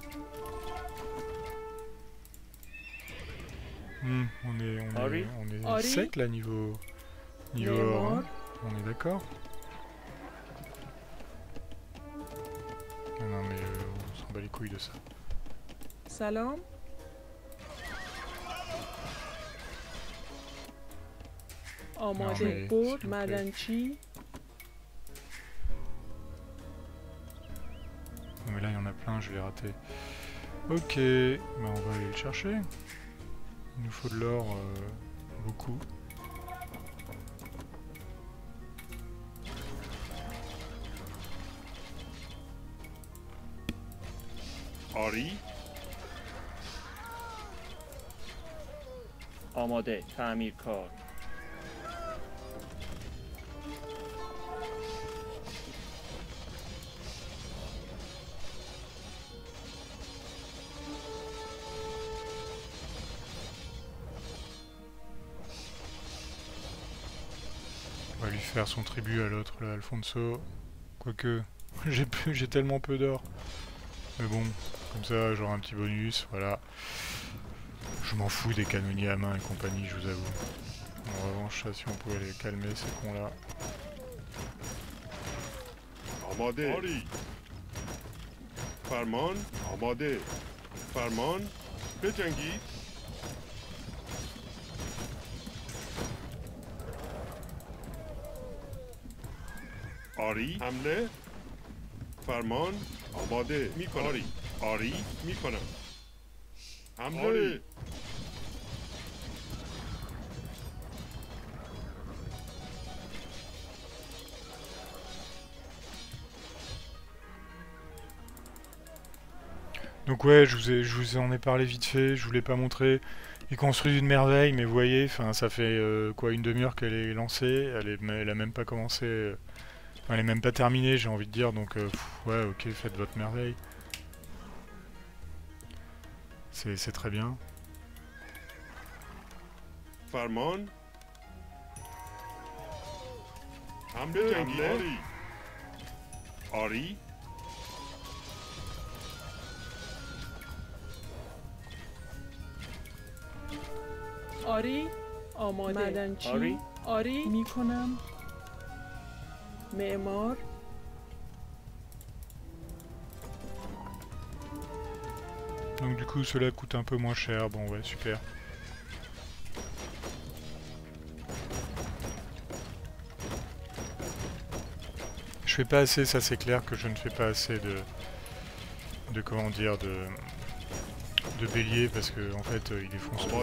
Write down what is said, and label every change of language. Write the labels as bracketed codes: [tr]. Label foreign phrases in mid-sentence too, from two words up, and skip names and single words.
[fr] on est sec là niveau or, hein. On est d'accord. Non mais on s'en bat les couilles de ça. Salam. [fa] آماده بود معدنچی. [fr] Non mais là il y en a plein, je vais rater. Ok, bah on va aller le chercher. Il nous faut de l'or beaucoup. [fa] آری آماده تعمیرکار. [fr] On va lui faire son tribut à l'autre là, Alfonso. Quoique, j'ai tellement peu d'or. Mais bon, comme ça j'aurai un petit bonus, voilà. Je m'en fous des canonniers à main et compagnie, je vous avoue. En revanche, ça, si on pouvait les calmer, ces cons là. [fa] آماده آری فرمان آماده فرمان بجنگید آری حمله فرمان آماده میکنم آری آری میکنم حمله [fr] Donc ouais, je vous en ai parlé vite fait, je vous l'ai pas montré. Il construit une merveille, mais vous voyez, ça fait quoi, une demi-heure qu'elle est lancée, elle a même pas commencé, elle est même pas terminée, j'ai envie de dire, donc ouais, ok, faites votre merveille. C'est très bien. [fa] فرمان حمله آری آری آری آماده معدنچی. آری میکنم. معمار. [fr] Donc du coup cela coûte un peu moins cher, bon ouais super. Je fais pas assez, ça c'est clair que je ne fais pas assez de comment dire, de bélier parce que en fait ils défoncent tout.